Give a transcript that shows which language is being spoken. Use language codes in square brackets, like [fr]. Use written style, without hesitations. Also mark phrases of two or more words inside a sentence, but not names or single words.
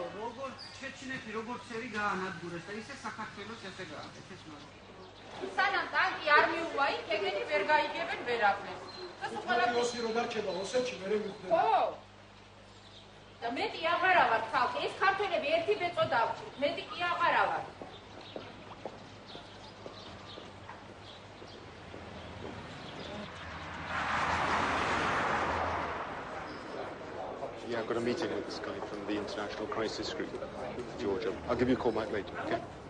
[ka] როგორ ჩეჩნეთი როგორც ერი გაანადგურეს და ისე საქართველოს ესე გააკეთეს მაგრამ. სანამ ტანკი არ მიუვა იქ ეგენი ვერ გაიგებენ ვერაფერს. და სულ ყველაფერი ოსი რო დარჩება ოსეთში მერე მივხვდება. ხო. და მეტი აღარა ვარ ხალხი, ეს ქართველები ერთი ბეწო დავჭირთ, მეტი კი აღარა ვარ. [en] Yeah, I've got a meeting with this guy from the International Crisis Group, Georgia. I'll give you a call back later, okay?